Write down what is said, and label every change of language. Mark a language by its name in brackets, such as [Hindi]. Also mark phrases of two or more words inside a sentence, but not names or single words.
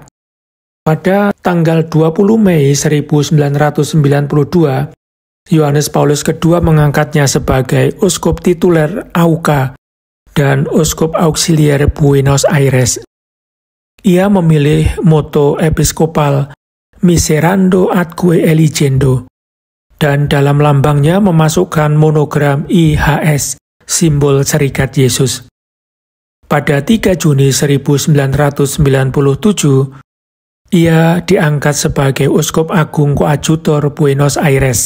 [Indonesian] Pada tanggal 20 Mei 1992, Yohanes Paulus II mengangkatnya sebagai uskup tituler Auca dan uskup auxiliar Buenos Aires. Ia memilih moto episkopal [Latin] Miserando atque eligendo, [Indonesian] dan dalam lambangnya memasukkan monogram IHS, simbol Serikat Yesus. Pada 3 Juni 1997, ia diangkat sebagai uskup agung koadjutor Buenos Aires.